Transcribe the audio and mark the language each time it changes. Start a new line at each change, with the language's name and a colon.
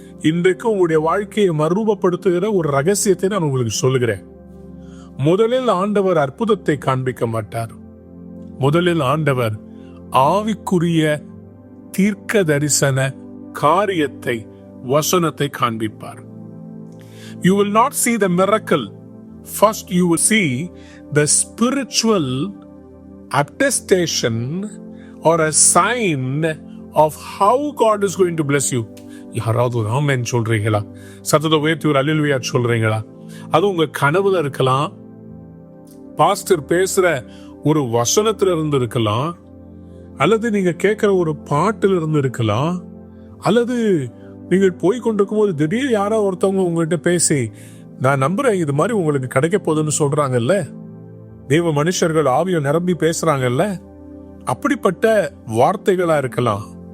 Tamil: இன்றைக்கு உங்களுடைய வாழ்க்கையை மறுரூபப்படுத்துகிற ஒரு ரகசியத்தை நான் உங்களுக்கு சொல்லுகிறேன். முதலில் ஆண்டவர் அற்புதத்தை காண்பிக்க மாட்டார். முதலில் ஆண்டவர் ஆவிக்குரிய தீர்க்க தரிசன காரியத்தை, வசனத்தை காண்பிப்பார்.
English: You will not see the miracle. First you will see the spiritual attestation or a sign of how God is going to bless you.
Tamil: யாராவது ஆமென் சொல்றீங்களா? சத்தத்தை உயர்த்தி ஒரு அல்லேலூயா சொல்றீங்களா? அது உங்க கனவுல இருக்கலாம், பாஸ்டர் பேசுற ஒரு வசனத்துல இருந்து இருக்கலாம், அல்லது நீங்க கேட்கிற ஒரு பாட்டில் இருந்து இருக்கலாம், அல்லது நீங்கள் போய் கொண்டிருக்கும் போது திடீர் யாரோ ஒருத்தவங்க உங்ககிட்ட பேசி நான் நம்புறேன் இது மாதிரி உங்களுக்கு கிடைக்க போகுதுன்னு சொல்றாங்கல்ல, தேவ மனுஷர்கள் ஆவியை நிரம்பி பேசுறாங்கல்ல, அப்படிப்பட்ட வார்த்தைகளா இருக்கலாம்.